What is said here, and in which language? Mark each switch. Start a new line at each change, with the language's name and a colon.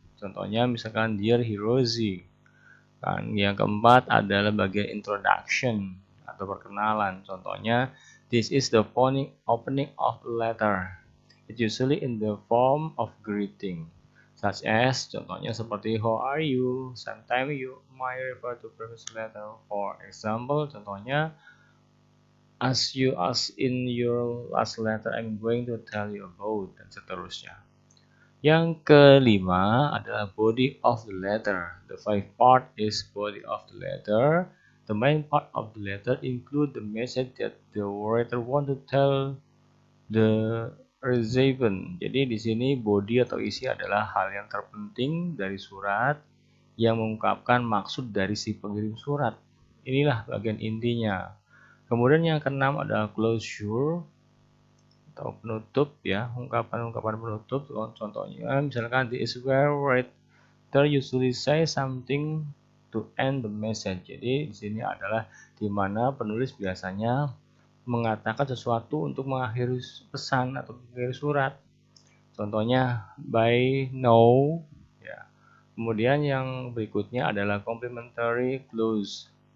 Indonesian: Contohnya misalkan dear Hiroshi. Kan yang keempat adalah bagian introduction atau perkenalan. Contohnya
English: this is the opening of a letter. It's usually in the form of greeting, such as
Indonesian: contohnya seperti
English: how are you. Sometimes you might refer to previous letter. For example,
Indonesian: contohnya
English: as you ask in your last letter, I'm going to tell you about, dan seterusnya.
Indonesian: Yang kelima adalah body of the letter.
English: The five part is body of the letter. The main part of the letter include the message that the writer want to tell the recipient.
Indonesian: Jadi di sini body atau isi adalah hal yang terpenting dari surat yang mengungkapkan maksud dari si pengirim surat. Inilah bagian intinya. Kemudian yang keenam adalah closure atau penutup ya, ungkapan-ungkapan penutup. Contohnya misalkan
English: this is where writer usually say something to end the message.
Indonesian: Jadi di sini adalah di mana penulis biasanya mengatakan sesuatu untuk mengakhiri pesan atau mengakhiri surat. Contohnya
English: by now
Indonesian: ya. Kemudian yang berikutnya adalah complimentary clause.